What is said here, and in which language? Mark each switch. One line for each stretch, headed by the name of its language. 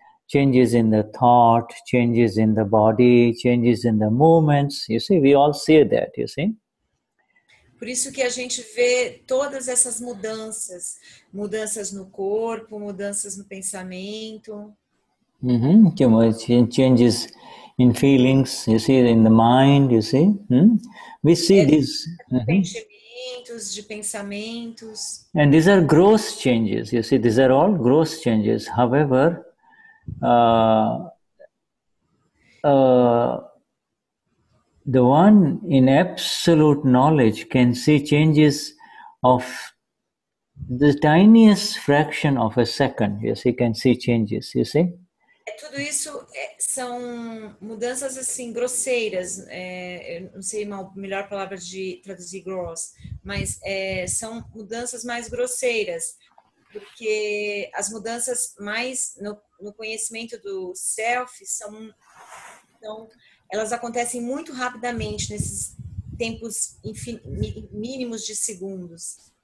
English: Changes in the thought, changes in the body, changes in the movements. You see, we all see that, you see.
Portuguese: Por isso que a gente vê todas essas mudanças. Mudanças no corpo, mudanças no pensamento.
English: Changes in feelings, you see, in the mind, you see. We see these.
Portuguese: Sentimentos, de pensamentos.
English: And these are gross changes, you see, these are all gross changes. However, the one in absolute knowledge can see changes of the tiniest fraction of a second. Yes, he can see changes, you see?
Portuguese: Tudo isso são mudanças assim grosseiras. Eu não sei a melhor palavra de traduzir gross, mas são mudanças mais grosseiras, porque as mudanças mais no conhecimento do self elas acontecem muito rapidamente nesses tempos mínimos de segundos.